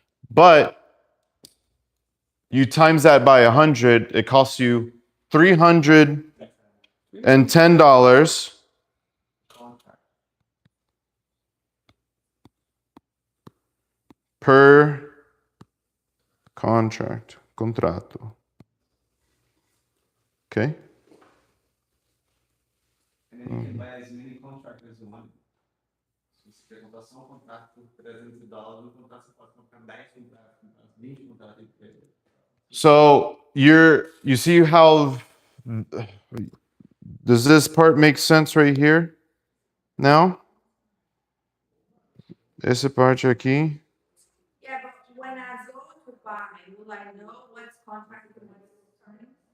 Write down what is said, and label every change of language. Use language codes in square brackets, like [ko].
[en] But you times that by 100, it costs you $310 per contrato. Okay? And then you can buy as many contracts as you want. [pt] Se você quer comprar só um contrato por $300, um contrato você pode comprar 10 contratos, 20 contratos. [en] So you see how does this part make sense right here? Now? [pt] Essa parte aqui? [en] Yeah, but when I go to buy, will I know what's contracted and what's term?